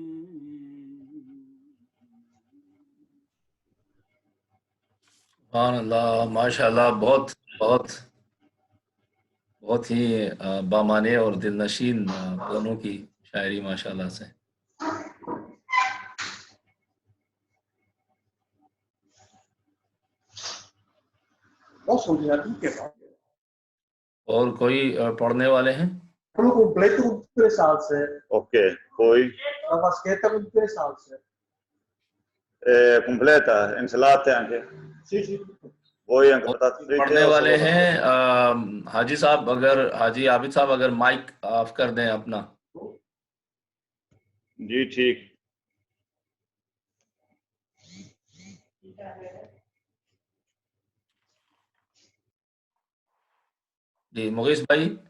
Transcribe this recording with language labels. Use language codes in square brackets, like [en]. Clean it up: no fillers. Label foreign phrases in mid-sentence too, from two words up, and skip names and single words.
[ar] سبحان اللہ، ماشاء اللہ، [ur] بہت بہت بہت ہی بامانے اور دل نشین دونوں کی شاعری [ar] ماشاء اللہ [ur] سے۔ اور کوئی پڑھنے والے ہیں؟ [it] Ok, poi completa, insalate anche. Voi anche patate fritte [ur] پڑھنے [it] o [ur] والے [it] solo [ur] ہیں حاجی صاحب، اگر حاجی عابد صاحب اگر مائک آف کر دیں اپنا۔ جی ٹھیک۔ جی مغیث بھائی۔